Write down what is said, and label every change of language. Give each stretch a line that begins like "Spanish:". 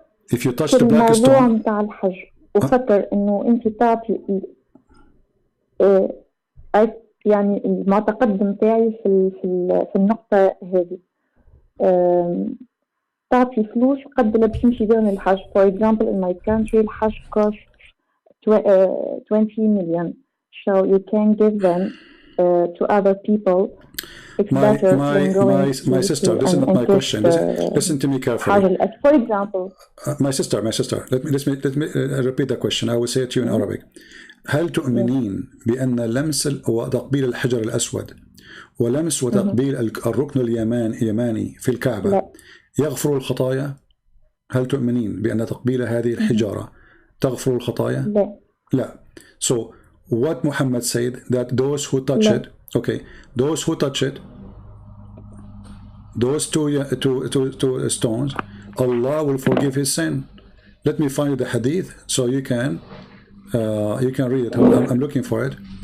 English: If you touch the black stone.
Arabic: الموضوع متاع الحجر وخطر إنه أنت تعطي يعني المعتقد متاعي في النقطة هذه تعطي فلوس قد لا باش نمشي بهم الحج.
English: For example, in my country الحج costs 20 million, so you can give them to other people. It's better than going my sister, this is not my question. Listen to me carefully. For example, my sister, let me repeat the question. I will say it to you in Arabic.
Arabic: هل تؤمنين بأن لمس وتقبيل الحجر الأسود ولمس وتقبيل الركن اليماني في الكعبة يغفر الخطايا؟ هل تؤمنين بأن تقبيل هذه الحجارة تغفر الخطايا؟ لا.
English: So what Muhammad said that those who touch it, okay, those who touch it, those two stones, Allah will forgive his sin. Let me find you the hadith so you can read it. I'm looking for it.